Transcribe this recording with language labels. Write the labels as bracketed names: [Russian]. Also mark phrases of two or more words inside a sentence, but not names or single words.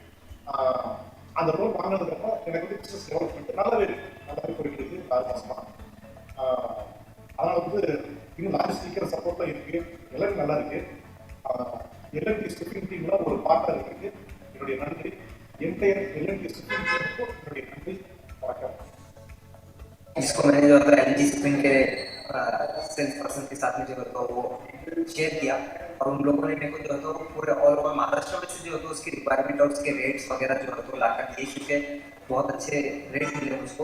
[Tamil] அந்த லோன் வாங்கினதுக்கப்புறம் எனக்கு வந்து [English] business development [Tamil] நல்லாவே போயிட்டு இருக்கு 6 மாசமா. அதனால் வந்து இன்னும் [English] logistical supportலாம் [Tamil] இருக்கு, எல்லாமே நல்லா இருக்கு. எல்என்டி SuFin டீம்ல ஒரு பார்ட்னர் இருக்கு. என்னுடைய நன்றி. என்டையர் எல்என்டி SuFin டீமுக்கு என்னுடைய நன்றி. வணக்கம். [Hindi] जिसको मैंने जो है L&T SuFin के [English] sales person [Hindi] के साथ में जो है वो शेयर किया, और उन लोगों ने मेरे को जो है पूरे [English] all over [Hindi] महाराष्ट्र में से जो है उसकी रिक्वायरमेंट और उसके रेट्स वगैरह जो है लाकर दिए, क्योंकि बहुत अच्छे रेट मिले उसको।